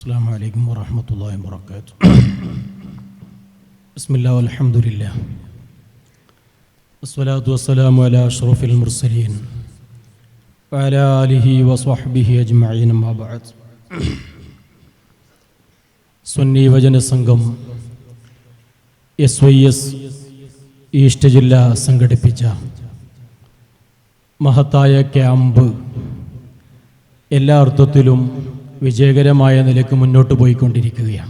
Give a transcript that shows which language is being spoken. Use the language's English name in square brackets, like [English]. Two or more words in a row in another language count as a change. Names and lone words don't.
[Arabic] السلام عليكم ورحمة الله وبركاته. بسم الله والحمد لله والصلاة والسلام على أشرف المرسلين وعلى آله وصحبه أجمعين ما بعد. [Malayalam] സുന്നി വചന സംഘം SYS ഈസ്റ്റ് ജില്ല സംഘടിപ്പിച്ച മഹത്തായ ക്യാമ്പ് എല്ലാ അർത്ഥത്തിലും വിജയകരമായ നിലയ്ക്ക് മുന്നോട്ട് പോയിക്കൊണ്ടിരിക്കുകയാണ്.